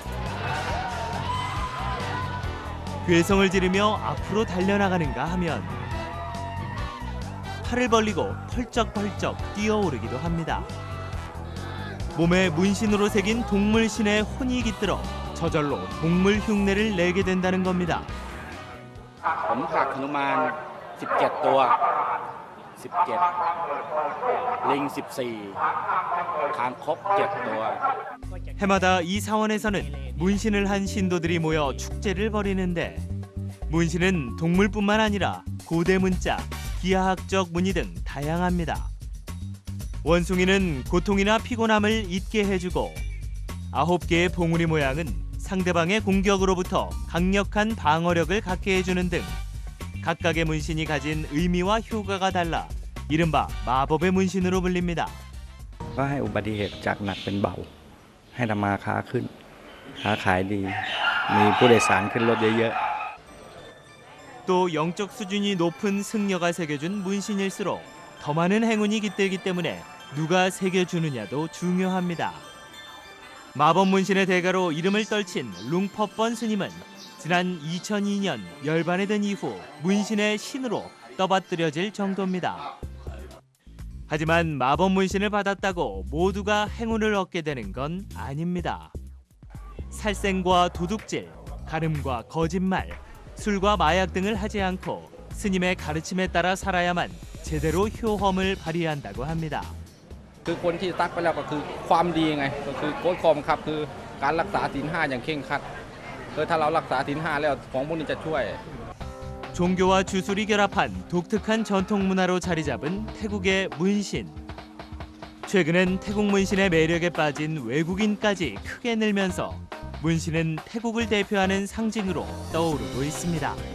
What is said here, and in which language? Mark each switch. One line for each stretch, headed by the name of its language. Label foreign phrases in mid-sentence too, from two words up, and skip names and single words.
Korean: 괴성을 지르며 앞으로 달려나가는가 하면 팔을 벌리고 펄쩍펄쩍 뛰어오르기도 합니다. 몸에 문신으로 새긴 동물신의 혼이 깃들어 저절로 동물 흉내를 내게 된다는 겁니다.
Thai: ผมถักหนุมาน17 ตัว 17 ลิง 14 คางคก 7 ตัว.
Korean: 해마다 이 사원에서는 문신을 한 신도들이 모여 축제를 벌이는데 문신은 동물뿐만 아니라 고대 문자, 기하학적 무늬 등 다양합니다. 원숭이는 고통이나 피곤함을 잊게 해주고 9개의 봉우리 모양은 상대방의 공격으로부터 강력한 방어력을 갖게 해주는 등 각각의 문신이 가진 의미와 효과가 달라 이른바 마법의 문신으로 불립니다.
Thai: ก็ให้อุบัติเหตุจากหนักเป็นเบาให้ทำมาค้าขึ้นค้าขายดีมีผู้โดยสารขึ้นรถเยอะๆ
Korean: 또 영적 수준이 높은 승려가 새겨준 문신일수록 더 많은 행운이 깃들기 때문에 누가 새겨주느냐도 중요합니다. 마법 문신의 대가로 이름을 떨친 룽퍼번 스님은 지난 2002년 열반에 든 이후 문신의 신으로 떠받들여질 정도입니다. 하지만 마법 문신을 받았다고 모두가 행운을 얻게 되는 건 아닙니다. 살생과 도둑질, 가름과 거짓말, 술과 마약 등을 하지 않고 스님의 가르침에 따라 살아야만 제대로 효험을 발휘한다고 합니다.
Thai: คือคนที่ตักไปแล้วก็คือความดีไงก็คือโค้ดข้อบังคับคือการรักษาศีล 5 อย่างเคร่งครัดถ้าเรารักษาศีล 5 แล้วของพวกนี้จะช่วย
Korean: 종교와 주술이 결합한 독특한 전통 문화로 자리 잡은 태국의 문신. 최근엔 태국 문신의 매력에 빠진 외국인까지 크게 늘면서 문신은 태국을 대표하는 상징으로 떠오르고 있습니다.